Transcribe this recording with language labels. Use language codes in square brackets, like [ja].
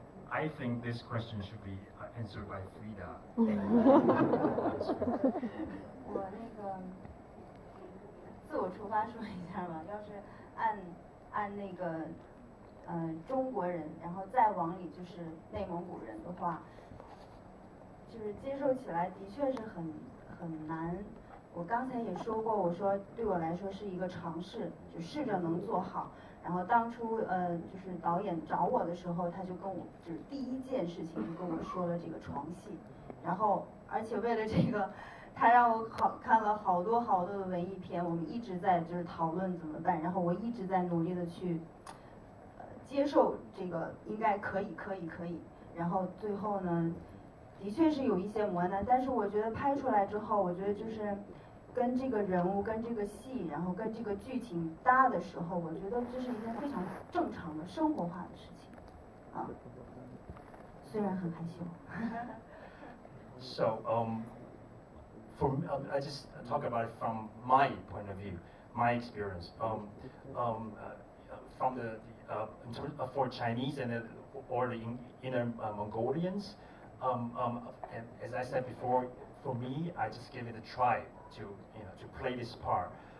[en] I think this question should be answered by Frida. [zh] 我那个自我出发说一下吧，要是按那个中国人，然后再往里就是内蒙古人的话，就是接受起来的确是很难，我刚才也说过，我说对我来说是一个尝试，就试着能做好。然后当初就是导演找我的时候，他就跟我就是第一件事情就跟我说了这个床戏，然后而且为了这个，他让我看了好多的文艺片，我们一直在就是讨论怎么办，然后我一直在努力的去接受这个应该可以，然后最后呢，的确是有一些磨难，但是我觉得拍出来之后，我觉得就是跟这个人物、跟这个戏，然后跟这个剧情搭的时候，我觉得这是一件非常正常的生活化的事情，啊，虽然很害羞。 [en] So, I just talk about it from my point of view, my experience. From in terms of for Chinese or the inner Mongolians, and as I said before, for me, I just give it a try to play this part.